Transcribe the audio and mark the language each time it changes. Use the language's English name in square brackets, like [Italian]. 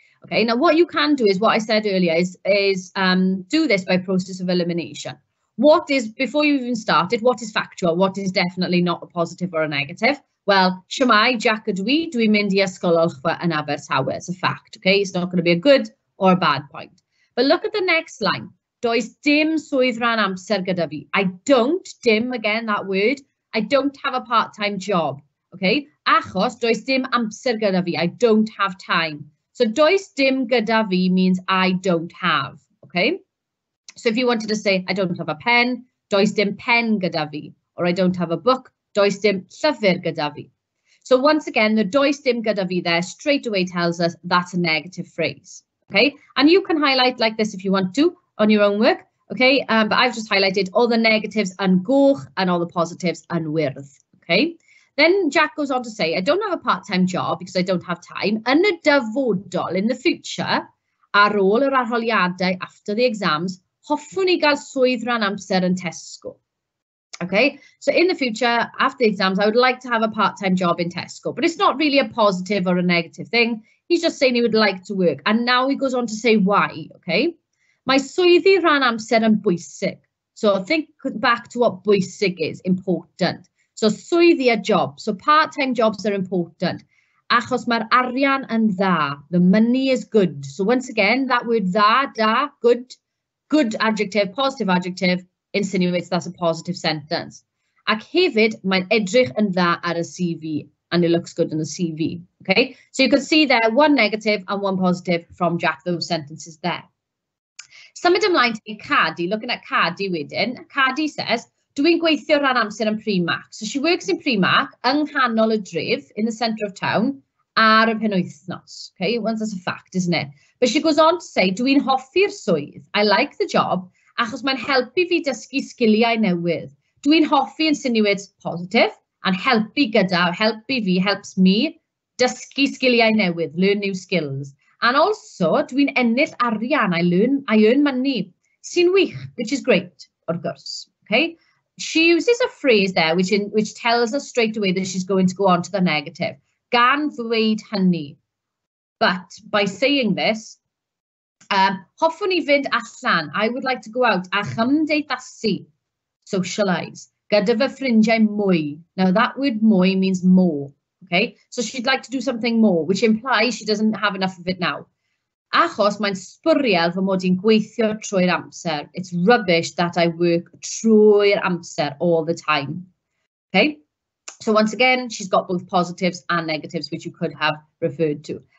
[English] Okay, now what you can do is what I said earlier is do this by process of elimination. Before you even started, what is factual? What is definitely not a positive or a negative? [Welsh] Well, shwmae, Jack a dwi mynd I ysgol Olchfa yn Abertawe. [English] It's a fact, okay? It's not going to be a good or a bad point. But look at the next line. [Welsh] Does dim swydd rhan amser gyda fi. [English] I don't, dim, again, that word. I don't have a part-time job, okay? [Welsh] Achos, does dim amser gyda fi. [English] I don't have time. So does dim gyda fi means I don't have, okay? So if you wanted to say, I don't have a pen, [Welsh] does dim pen gyda fi. [English] Or I don't have a book, [Welsh] does dim llyfr gyda fi. [English] So once again, the does dim gyda fi there straight away tells us that's a negative phrase. Okay, and you can highlight like this if you want to on your own work, okay? But I've just highlighted all the negatives and goch and all the positives and wyrdd, okay? Then Jack goes on to say, I don't have a part-time job because I don't have time. [Welsh] Yn y dyfodol, [English] in the future, [Welsh] ar ôl yr arholiadau, [English] after the exams, [Welsh] hoffwn I gael swydd rhan amser yn Tesco. [English] Okay, so in the future, after the exams, I would like to have a part-time job in Tesco, but it's not really a positive or a negative thing. He's just saying he would like to work. And now he goes on to say why, okay? [Welsh] Mae swyddi rhan amser yn bwysig. [English] So think back to what bwysig is, important. So swyddi a job. So part-time jobs are important. [Welsh] Achos mae'r arian yn dda. [English] The money is good. So once again, that word dda, da, good adjective, positive adjective, insinuates that's a positive sentence. [Welsh] Ac hefyd, mae'n edrych yn dda ar y CV. [English] And it looks good in the CV, okay? So you can see there, one negative and one positive from Jack, those sentences there. Symud ymlaen to Cadi, looking at Cadi wedyn. Cadi says, [Welsh] dwi'n gweithio rhan amser yn Primark. [English] So she works in Primark, [Welsh] yng nghanol y dref, [English] in the centre of town, [Welsh] ar y penwythnos. [English] Okay, once that's a fact, isn't it? But she goes on to say, [Welsh] dwi'n hoffi'r swydd. [English] I like the job, [Welsh] achos mae'n helpu fi dysgu sgiliau newydd. [English] Dwi'n hoffi insinuates positive, and helpu gyda, helpu fi, helps me, [Welsh] Dysgu sgiliau newydd, [English] learn new skills. And also, [Welsh] dwi'n ennill arian, [English] I earn money. [Welsh] Sy'n wych, [English] which is great, of course. Okay? She uses a phrase there which tells us straight away that she's going to go on to the negative. [Welsh] Gan ddweud hynny. [English] But by saying this, [Welsh] hoffwn I fynd allan. [English] I would like to go out [Welsh] a chymdeithasu, [English] socialise, [Welsh] gyda fy ffrindiau mwy. [English] Now that word mwy means more. Okay, so she'd like to do something more, which implies she doesn't have enough of it now. [Welsh] Achos mae'n sbwriel fy mod i'n gweithio trwy'r amser. [English] It's rubbish that I work [Welsh] trwy'r amser [English] all the time. Okay, so once again, she's got both positives and negatives, which you could have referred to.